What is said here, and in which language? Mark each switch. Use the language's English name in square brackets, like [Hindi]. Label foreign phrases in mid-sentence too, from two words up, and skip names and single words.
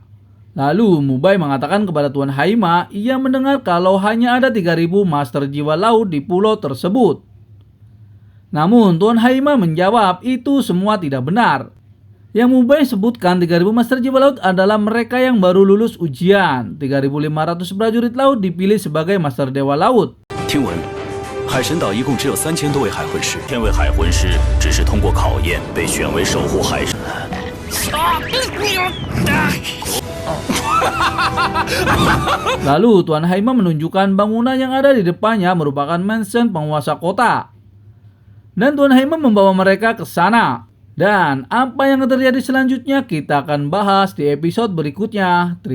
[Indonesian] Lalu Mubai mengatakan kepada Tuan Haima, ia mendengar kalau hanya ada 3000 master jiwa laut di pulau tersebut. Namun Tuan Haima menjawab itu semua tidak benar. Yang Mubai sebutkan 3000 master jiwa laut adalah mereka yang baru lulus ujian. 3500 prajurit laut dipilih sebagai master dewa laut. [Chinese] 听闻，海神岛一共只有3000多位海魂师。天位海魂师只是通过考验被选为守护海神。 [Indonesian] Lalu Tuan Haima menunjukkan bangunan yang ada di depannya merupakan mansion penguasa kota. Dan Tuan Haima membawa mereka ke sana. Dan apa yang terjadi selanjutnya kita akan bahas di episode berikutnya.